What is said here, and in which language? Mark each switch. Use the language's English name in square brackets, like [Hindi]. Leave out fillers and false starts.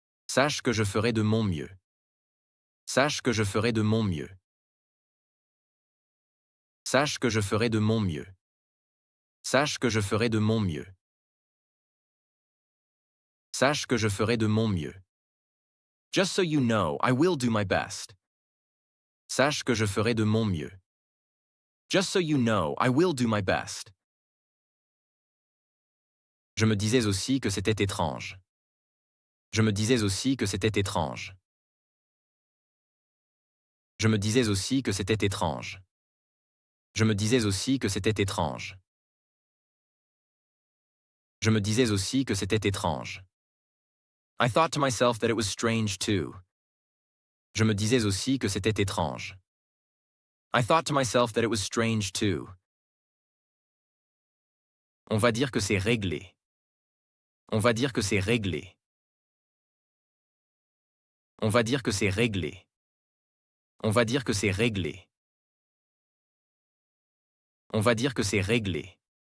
[French] Sache que je ferai de mon mieux. Sache que je ferai de mon mieux. Sache que je ferai de mon mieux. Sache que je ferai de mon mieux. Sache que je ferai de mon mieux. [English] Just so you know, I will do my best. [French] Sache que je ferai de mon mieux. [English] Just so you know, I will do my best. [French] Je me disais aussi que c'était étrange. Je me disais aussi que c'était étrange. Je me disais aussi que c'était étrange. Je me disais aussi que c'était étrange. Je me disais aussi que c'était étrange. [English] I thought to myself that it was strange too. [French] Je me disais aussi que c'était étrange. [English] I thought to myself that it was strange too. [French] On va dire que c'est réglé. On va dire que c'est réglé. On va dire que c'est réglé. On va dire que c'est réglé. On va dire que c'est réglé.